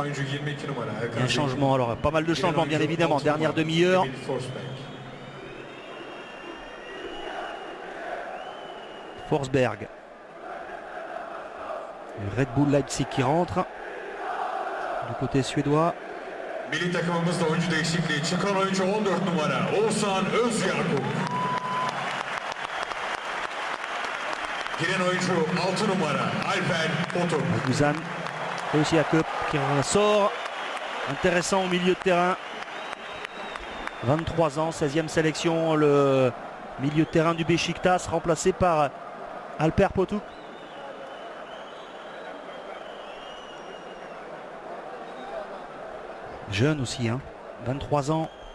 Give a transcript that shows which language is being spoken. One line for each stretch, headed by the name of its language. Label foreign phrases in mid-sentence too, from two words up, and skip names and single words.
French: Un changement, alors pas mal de changements bien évidemment, dernière demi-heure. Forsberg. Le Red Bull Leipzig qui rentre du côté suédois.
Turkish: Milli takımımızda oyuncu değişikliği çıkan oyuncu 14 numara Oğuzhan Özyakup. Giren oyuncu 6 numara Alper Potuk.
French: Oguzhan Osiakup qui ressort. Intéressant au milieu de terrain. 23 ans, 16e sélection, le milieu de terrain du Beşiktaş, remplacé par Alper Potuk. Jeune aussi, 23 ans.